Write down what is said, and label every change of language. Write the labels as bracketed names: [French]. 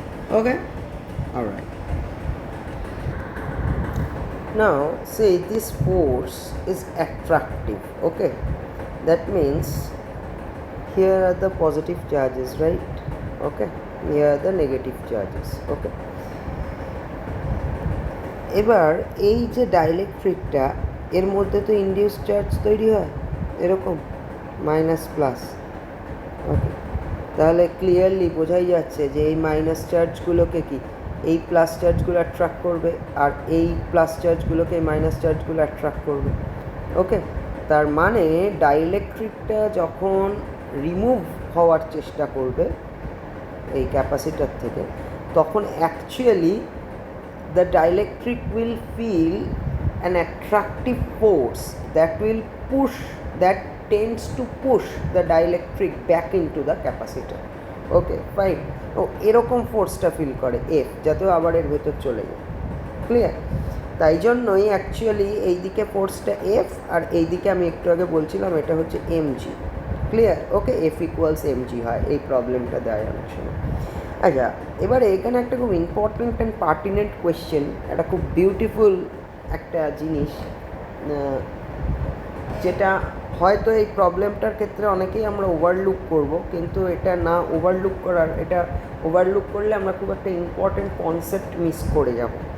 [English] Okay, all right. Now say this force is attractive. Okay, that means here are the positive charges, right? Okay, here are the negative charges. [Bangla] Okay, এবার এই যে ডাইলেকট্রিকটা, এর মধ্যে তো induce charge তৈরি হয় এরকম মাইনাস প্লাস। ওকে, তাহলে ক্লিয়ারলি বোঝাই যাচ্ছে যে এই মাইনাস চার্জগুলোকে কি এই প্লাস চার্জগুলো অ্যাট্রাক্ট করবে, আর এই প্লাস চার্জগুলোকে এই মাইনাস চার্জগুলো অ্যাট্রাক্ট করবে। ওকে, তার মানে ডাইলেকট্রিকটা যখন রিমুভ হওয়ার চেষ্টা করবে এই ক্যাপাসিটার থেকে, তখন actually [English] the dielectric will feel an attractive force that tends to push the dielectric back into the capacitor. Okay, fine. [Bangla] ও এরকম ফোর্সটা ফিল করে এফ, যাতে আবার এর ভেতর চলে যায়। ক্লিয়ার? তাই জন্যই অ্যাকচুয়ালি এই দিকে ফোর্সটা এফ, আর এই দিকে আমি একটু আগে বলছিলাম এটা হচ্ছে এমজি। ক্লিয়ার? ওকে, এফ ইকুয়ালস এমজি হয়, এই প্রবলেমটা দেয় অনেক সময়। আচ্ছা, এবারে এখানে একটা খুব ইম্পর্টেন্ট অ্যান্ড পার্টিনেন্ট কোয়েশ্চেন, একটা খুব বিউটিফুল একটা জিনিস, যেটা হয়তো এই প্রবলেমটার ক্ষেত্রে অনেকেই আমরা ওভারলুক করব, কিন্তু এটা না ওভারলুক করার, এটা ওভারলুক করলে আমরা খুব একটা ইম্পর্টেন্ট কনসেপ্ট মিস করে যাব।